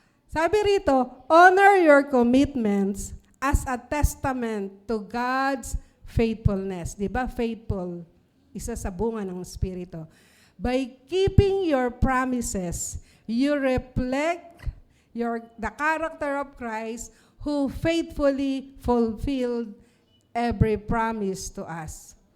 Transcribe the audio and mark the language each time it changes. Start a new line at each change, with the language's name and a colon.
Filipino: Sabi rito,
English: honor your commitments as a testament to God's faithfulness.
Filipino: Di ba?
English: Faithful.
Filipino: Isa sa bunga ng Espiritu.
English: By keeping your promises, you reflect the character of Christ who faithfully fulfilled every promise to us.